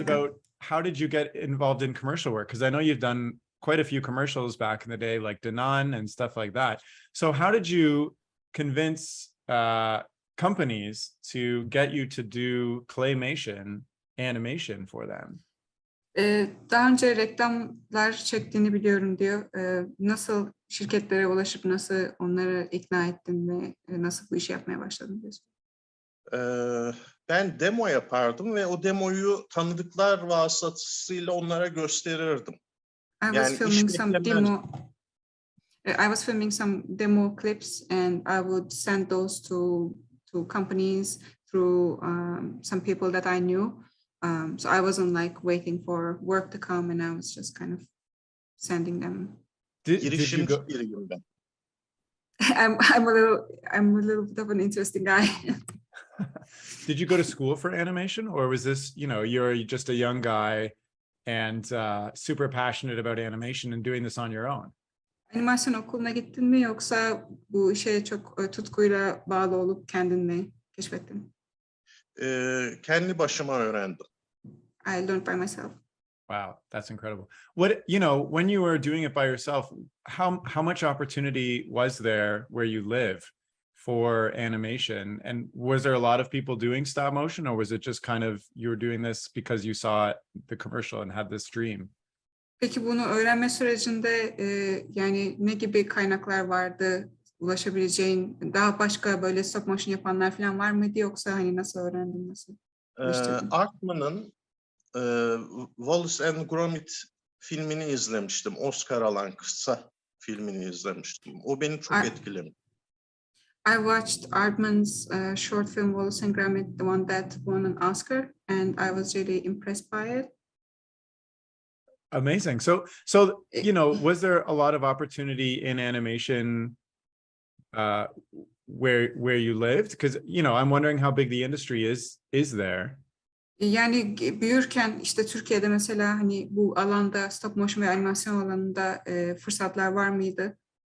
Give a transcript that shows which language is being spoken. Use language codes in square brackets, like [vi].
[en] about how did you get involved in commercial work? Because I know you've done quite a few commercials back in the day, like Danone and stuff like that. So how did you convince companies to get you to do claymation animation for them? [tr] Daha önce reklamlar çektiğini biliyorum diyor. Nasıl şirketlere ulaşıp nasıl onları ikna ettin ve nasıl bu işi yapmaya başladın diyorsun. Ben demo yapardım ve o demoyu tanıdıklar vasıtasıyla onlara gösterirdim. [en] I was filming some demo clips and I would send those to companies through some people that I knew. So I wasn't like waiting for work to come, and I was just kind of sending them. Did you [tr] Girişimci [en] go? [tr] biriyim ben. [en] I'm a little bit of an interesting guy. Did you go to school for animation, or was this, you're just a young guy and super passionate about animation and doing this on your own? [tr] Animasyon okuluna gittin mi yoksa bu işe çok tutkuyla bağlı olup kendin mi keşfettin? Kendi başıma öğrendim. [en] I learned by myself. Wow, that's incredible. When you were doing it by yourself, how much opportunity was there where you live for animation? And was there a lot of people doing stop motion, or was it just kind of you were doing this because you saw the commercial and had this dream? [tr] Peki bunu öğrenme sürecinde yani ne gibi kaynaklar vardı ulaşabileceğin? Daha başka böyle stop motion yapanlar falan var mıydı, yoksa hani nasıl öğrendin, nasıl geliştirdin? Artman'ın Wallace and Gromit filmini izlemiştim. Oscar alan kısa filmini izlemiştim. O beni çok etkilemiş. [en] I watched Aardman's short film Wallace and Gromit, the one that won an Oscar, and I was really impressed by it. Amazing. So was there a lot of opportunity in animation where you lived? Because I'm wondering how big the industry is there. [tr] Yani büyürken işte Türkiye'de mesela hani bu alanda, stop motion ve animasyon alanında fırsatlar var mıydı?